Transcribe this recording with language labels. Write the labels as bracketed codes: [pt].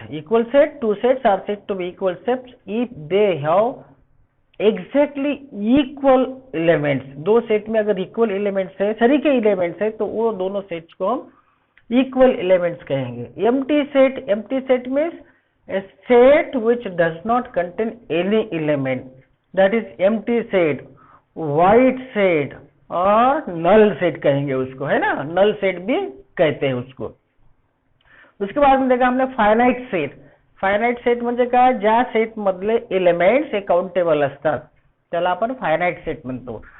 [en] Equal set, two sets are said to be equal sets if they have exactly equal elements. [hi] दो set में अगर equal elements है, सभी के elements है, तो वो दोनों सेट्स को हम इक्वल एलिमेंट्स कहेंगे. [en] Empty set means a set which does not contain any element, that is empty set. [hi] White set और नल सेट कहेंगे उसको, है ना. नल सेट भी कहते हैं उसको. उसके बाद में देखा हमने फायनाइट सेट. [mr] फायनाइट सेट म्हणजे काय, ज्या सेट मधले एलिमेंट्स हे काउंटेबल असतात त्याला आपण फायनाइट सेट म्हणतो.